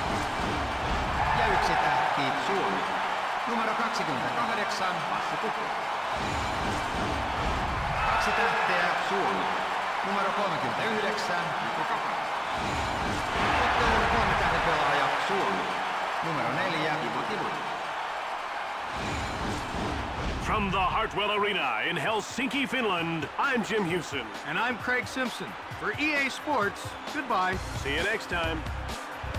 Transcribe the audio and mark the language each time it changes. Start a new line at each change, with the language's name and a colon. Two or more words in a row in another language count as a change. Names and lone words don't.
Finnish: Ja yksi tähti Suomi. Numero 28, Lassi Kukkonen. 2 tähteä Suomi. Numero 39, Mikko Kaka. Ottelun 3 tähden pelaaja Suomi. Numero 4, Timo Timonen.
English: From the Hartwell Arena in Helsinki, Finland, I'm Jim Houston. And I'm Craig Simpson. For EA Sports, goodbye. See you next time.